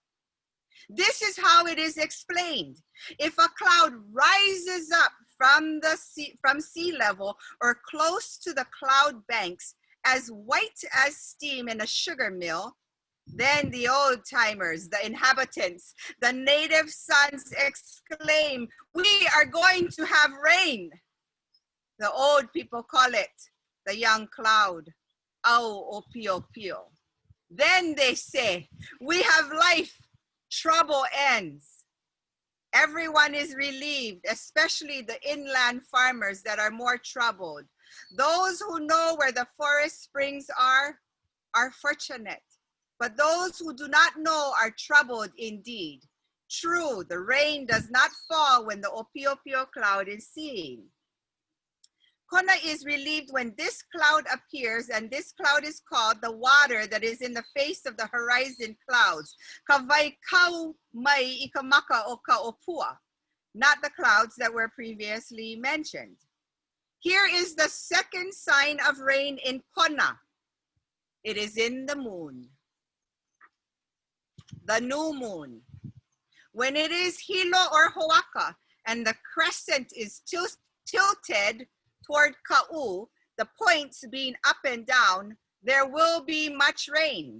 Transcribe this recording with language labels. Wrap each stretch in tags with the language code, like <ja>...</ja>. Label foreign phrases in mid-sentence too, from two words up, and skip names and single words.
<en>This is how it is explained. If a cloud rises up from sea level or close to the cloud banks, as white as steam in a sugar mill, then the old timers, the inhabitants, the native sons exclaim, "We are going to have rain." The old people call it the young cloud,</en> <haw>"Au o pio pio."</haw> <en>Then they say, "We have life, trouble ends." Everyone is relieved, especially the inland farmers that are more troubled. Those who know where the forest springs are fortunate. But those who do not know are troubled indeed. True, the rain does not fall when the Opio cloud is seen. Kona is relieved when this cloud appears, and this cloud is called the water that is in the face of the horizon clouds.</en> <haw>Kavaikau mai ikamaka o kaopua,</haw> <en>not the clouds that were previously mentioned. Here is the second sign of rain in Kona. It is in the moon. The new moon. When it is hilo or hoaka and the crescent is tilted toward ka'u, the points being up and down, there will be much rain.</en>